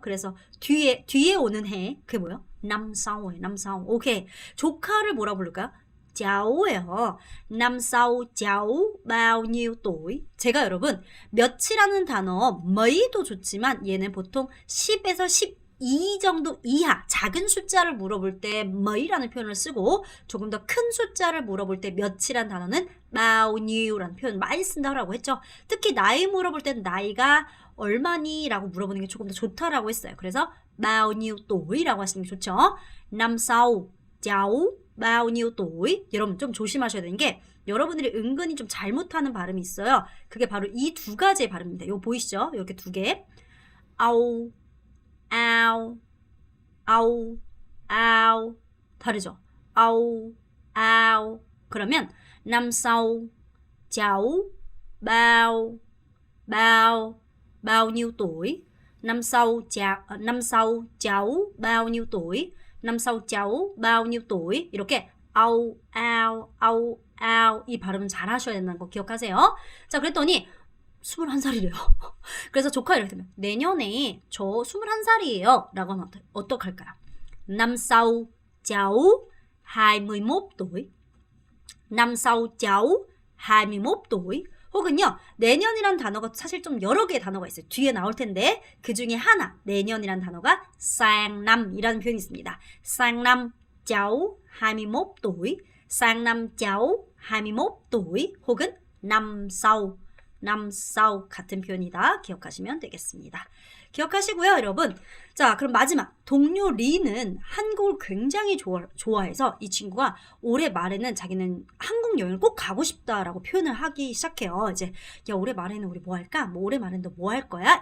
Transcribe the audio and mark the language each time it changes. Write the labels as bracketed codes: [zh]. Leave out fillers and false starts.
[ko] 그래서 뒤에 오는 해 그게 뭐예요? năm sau예요. năm sau. 오케이. 조카를 뭐라 부를까요? [vi] cháu예요. năm sau cháu bao nhiêu tuổi? [ko] 제가 여러분 몇이라는 단어 mấy 도 좋지만 얘는 보통 10에서 12 정도 이하 작은 숫자를 물어볼 때 mấy 라는 표현을 쓰고 조금 더 큰 숫자를 물어볼 때 몇이라는 단어는 bao nhieu라는 표현 많이 쓴다고 했죠. 특히 나이 물어볼 때는 나이가 얼마니? 라고 물어보는 게 조금 더 좋다라고 했어요. 그래서 bao nhiêu tuổi 라고 하시는 게 좋죠. [vi] năm sau cháu bao nhiêu tuổi? [ko] 여러분 좀 조심하셔야 되는 게 여러분들이 은근히 좀 잘못하는 발음이 있어요. 그게 바로 이 두 가지의 발음입니다. 이거 보이시죠? 이렇게 두 개. 아우, 아우, 아우, 아우. 다르죠? 아우, 아우. 그러면 [vi] năm sau cháu bao nhiêu tuổi? năm sau cháu bao nhiêu tuổi? năm sau cháu bao nhiêu tuổi? [ko] 이렇게 아우, 아우, 아우, 아우 이 발음은 잘 하셔야 된다는 거 기억하세요. 자, 그랬더니 21살이래요. 그래서 조카가 이렇게 되면 내년에 저 21살이에요 라고 하면 어떡할까요? [vi] năm sau cháu 21 tuổi. năm sau cháu 21 tuổi. [ko] 혹은요, 내년이란 단어가 사실 좀 여러 개의 단어가 있어요. 뒤에 나올 텐데 그 중에 하나, 내년이란 단어가 sang năm 이라는 표현이 있습니다. [vi] sang năm cháu 21 tuổi, sang năm cháu 21 tuổi [ko] 혹은 [vi] năm sau [ko] 같은 표현이다. 기억하시면 되겠습니다. 기억하시고요, 여러분. 자, 그럼 마지막 동료 리는 한국을 굉장히 좋아해서 이 친구가 올해 말에는 자기는 한국 여행을 꼭 가고 싶다라고 표현을 하기 시작해요. 이제 야, 올해 말에는 우리 뭐 할까? 뭐 올해 말에는 너 뭐 할 거야?